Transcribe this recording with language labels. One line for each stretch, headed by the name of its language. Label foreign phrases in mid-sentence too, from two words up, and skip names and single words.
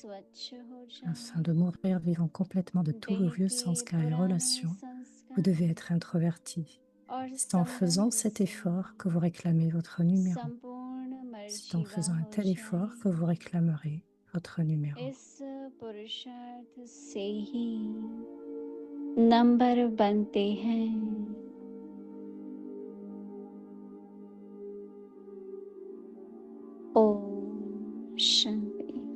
French: Afin de mourir vivant complètement de tous vos vieux sanskars et relations, vous devez être introverti. C'est en faisant cet effort que vous réclamez votre numéro. C'est en faisant un tel effort que vous réclamerez votre numéro.
Hindi: इस पुरुषार्थ से ही नंबर बनते हैं. ओम Shanti.